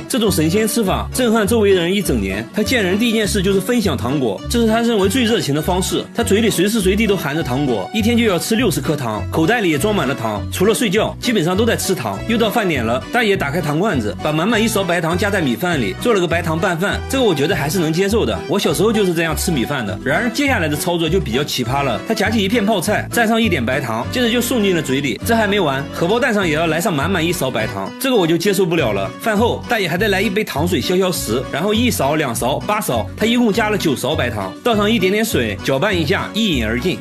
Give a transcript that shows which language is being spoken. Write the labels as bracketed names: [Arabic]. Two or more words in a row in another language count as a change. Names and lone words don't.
[Chinese] 這種神仙吃法震撼周圍人1整年。他見人第一件事就是分享糖果，這是他認為最熱情的方式。他嘴裡隨時隨地都含着糖果，一天就要吃60顆糖，口袋裡也裝滿了糖，除了睡覺基本上都在吃糖。又到飯點了，大爺打開糖罐子，把滿滿1勺白糖加在米飯裡， 裡做了個白糖拌飯，這個我覺得還是能接受的，我小時候就是這樣吃米飯的。然而接下來的操作就比較奇葩了，他夾起一片泡菜，蘸上一點白糖，接着就送進了嘴裡。這還沒完，荷包蛋上也要來上滿滿一勺白糖，這個我就接受不了了。飯後大爺還得來一杯糖水消消食，然後1勺、2勺、8勺，他一共加了9勺白糖，倒上一點點水，攪拌一下，一飲而盡。